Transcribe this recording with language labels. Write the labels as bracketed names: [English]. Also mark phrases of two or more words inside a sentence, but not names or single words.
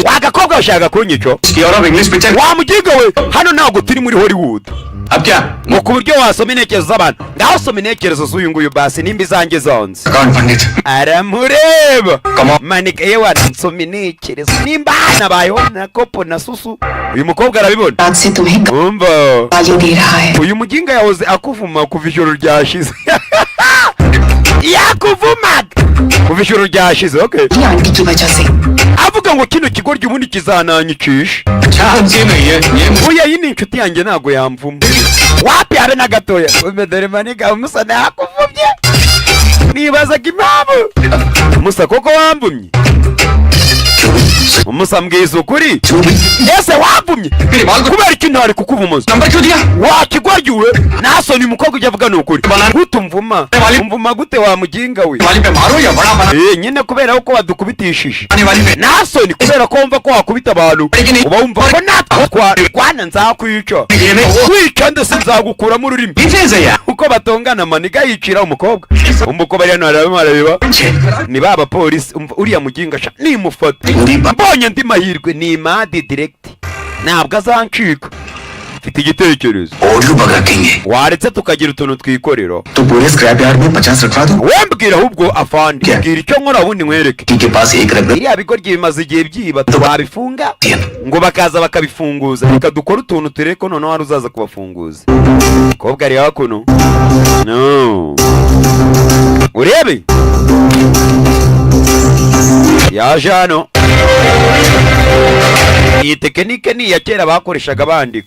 [Kinyarwanda] wagakobwa bashaka kunyica [Hindi] की और अब [English] English picture [Kinyarwanda] wa mugiga we hano ntabwo turi muri Hollywood [Hindi] अब क्या [Kinyarwanda] ngo ku buryo wasoma intekerezo z'abantu ngaho soma intekerezo z'uyu nguyu basi nimba izanjye zonze [Hindi] अकाउंट पंडित [Kinyarwanda] aramureba [English] Come on. [Kinyarwanda] manika yewe nsoma intekerezo nimba hanabayeho na kopo na susu uyu mukobwa arabibona [Hindi] रात से तुम्हें [Kinyarwanda] umva [Hindi] गाली दे रहा है [Kinyarwanda] uyu muginga yahoze akuvuma kuva ijoro ryashize yakuvumaga kuva ijoro ryashize okay [Hindi] ये आंटी की वजह से [Kinyarwanda] avuga ngo kino kigoryi ubundi kizananyicisha [Hindi] जी नहीं है ये [Kinyarwanda] uya iyi ni inshuti yanjye ntabwo yamvuma wapi habe na gatoya dore maniga umusa nakuvumye nibazaga impamvu umusa koko wamvumye umusa mbwiza ukuri ese wamvumye kubera iki ntari kukuvumuza [Hindi] नंबर क्यों दिया [Kinyarwanda] wakigoryiwe nasoni umukobwa ujya avuga ni ukuri gute umvuma gute wa muginga we [Hindi] वाली पे मारो या बड़ा बना [Kinyarwanda] nyine kubera ko wadukubitishije [Hindi] आने वाली पे [Kinyarwanda] nasoni kubera ko wumva ko wakubita abantu uba wumva ko natwe twarwana nzakwica wica ndetse nzagukuramo ururimi [Hindi] इसे यार [Kinyarwanda] uko batongana maniga yicira umukobwa umva uko bari hano barareba ni ba bapolisi uriya muginga sha nimufata mbonye ndi mahirwe ni madi direct ntabwo azancika mfite igitekerezo [English] audio bug [Hindi] रखेंगे [Kinyarwanda] waretse tukagira utuntu twikorera [Hindi] तो पूरे [English] scrap yard [Hindi] में 50 रखवा दो [Kinyarwanda] wembwira ahubwo afandi mbwira icyo nkora ubundi nkwereke [Hindi] के पास एक रख [Kinyarwanda] iriya bigoryi bimaze igihe byiba tubabifunga ngo bakaza bakabifunguza reka dukore utuntu turebe ko noneho hari uzaza kubafunguza kobwa ari hakuno no urebe yaje hano iyi tekinike ni iya kera bakoreshaga bandika.